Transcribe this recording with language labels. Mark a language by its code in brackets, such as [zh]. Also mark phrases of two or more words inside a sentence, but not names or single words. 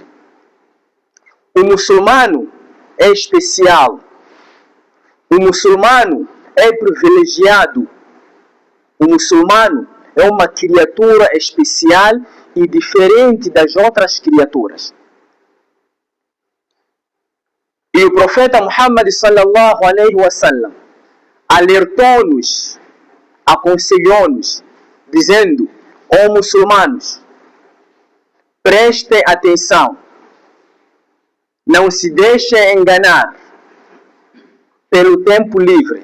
[pt] O muçulmano é especial. O muçulmano é privilegiado. O muçulmano é uma criatura especial e diferente das outras criaturas. E o profeta Muhammad [ar] صلى الله عليه وسلم [pt] alertou-nos, aconselhou-nos, dizendo: ó muçulmanos, prestem atenção, não se deixem enganar pelo tempo livre.